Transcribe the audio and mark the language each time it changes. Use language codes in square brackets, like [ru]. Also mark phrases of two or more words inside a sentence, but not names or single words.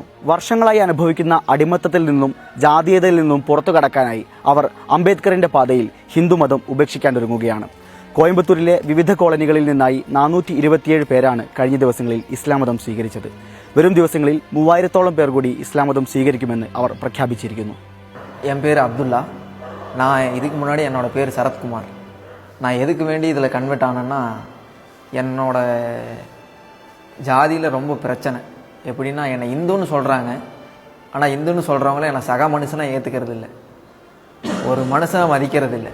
[ml] വർഷങ്ങളായി അനുഭവിക്കുന്ന അടിമത്തത്തിൽ നിന്നും ജാതീയതയിൽ നിന്നും പുറത്തു കടക്കാനായി അവർ അംബേദ്കറിന്റെ പാതയിൽ ഹിന്ദുമതം ഉപേക്ഷിക്കാനൊരുങ്ങുകയാണ്. കോയമ്പത്തൂരിലെ വിവിധ കോളനികളിൽ നിന്നായി 427 പേരാണ് കഴിഞ്ഞ ദിവസങ്ങളിൽ ഇസ്ലാം മതം സ്വീകരിച്ചത്. വരും ദിവസങ്ങളിൽ 3000-ഓളം പേർ കൂടി ഇസ്ലാം മതം സ്വീകരിക്കുമെന്ന് അവർ പ്രഖ്യാപിച്ചിരിക്കുന്നു. [ta] என் பேர் அப்துல்லா. நான் இதுக்கு முன்னாடி என்னோட பேர் சரத்குமார். நான் எதுக்கு வேண்டி இதில் கன்வெர்ட் ஆனேன்னா, என்னோட ஜாதியில் ரொம்ப பிரச்சனை. எப்படின்னா, என்னை இந்துன்னு சொல்கிறாங்க, ஆனால் இந்துன்னு சொல்கிறவங்கள என்னை சக மனுஷனாக ஏற்றுக்கிறது இல்லை, ஒரு மனுஷனை மதிக்கிறது இல்லை.